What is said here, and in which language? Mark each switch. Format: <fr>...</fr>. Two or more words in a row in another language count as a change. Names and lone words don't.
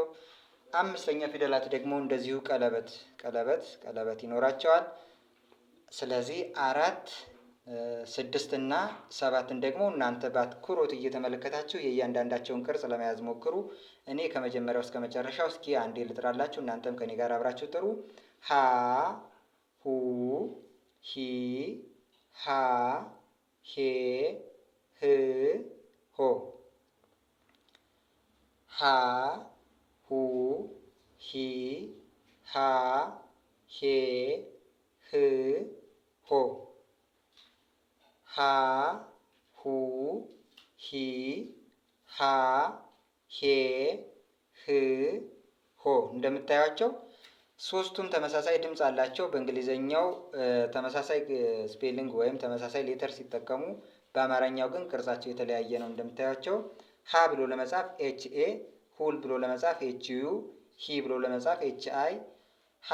<am>አምስተኛ ፊደላት ደግሞ እንደዚሁ ቀለበት ይኖራቸዋል። ስለዚህ 4፣ 6 እና 7ን ደግሞ እናንተ በአትኩሮት እየተመለከታችሁ የእያንዳንዳቸውን ቅርጽ ለመያዝ ሞክሩ። እኔ ከመጀመሪያው እስከ መጨረሻው እስኪ አንዴ ልጥራላችሁ፣ እናንተም ከኔ ጋር አብራችሁ ጥሩ። ሀ፣ ሁ፣ ሂ፣ ሃ፣ ሄ፣ ህ፣ ሆ። ሀ፣ ሁ፣ ሂ፣ ሃ፣ ሄ፣ ህ፣ ሆ። ሀ፣ ሁ፣ ሂ፣ ሃ፣ ሄ፣ ህ፣ ሆ። እንደምታዩቸው ሶስቱም ተመሳሳይ ድምፅ አላቸው። በእንግሊዘኛው ተመሳሳይ ስፔሊንግ ወይም ተመሳሳይ ሌተር ሲጠቀሙ፣ በአማርኛው ግን ቅርጻቸው የተለያየ ነው። እንደምታዩቸው ሀ ብሎ ለመጻፍ</am> <en>H A፣</en> <am>ሁል ብሎ ለመጻፍ</am> <en>H U፣</en> <am>ሂ ብሎ ለመጻፍ</am> <en>H I፣</en> <am>ሀ</am>